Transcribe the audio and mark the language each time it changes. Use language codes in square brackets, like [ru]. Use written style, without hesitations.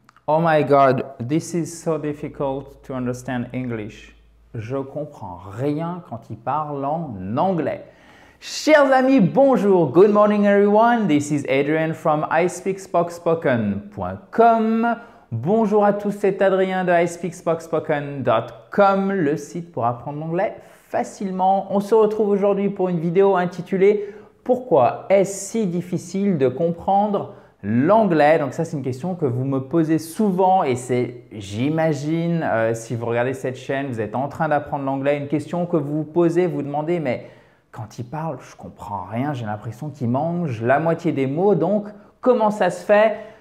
[en] Oh my God, this is so difficult to understand English. [fr] Je comprends rien quand il parle en anglais. Chers amis, bonjour. [en] Good morning everyone. This is Adrian from ispeakspokspoken.com. [fr] Bonjour à tous, c'est Adrien de ispeakspokspoken.com, le site pour apprendre l'anglais facilement. On se retrouve aujourd'hui pour une vidéo intitulée « Pourquoi est-ce si difficile de comprendre l'anglais ?» Donc ça, c'est une question que vous me posez souvent et c'est, j'imagine, si vous regardez cette chaîne, vous êtes en train d'apprendre l'anglais, une question que vous vous posez, vous demandez « Mais quand il parle, je ne comprends rien, j'ai l'impression qu'il mange la moitié des mots, donc comment ça se fait ?»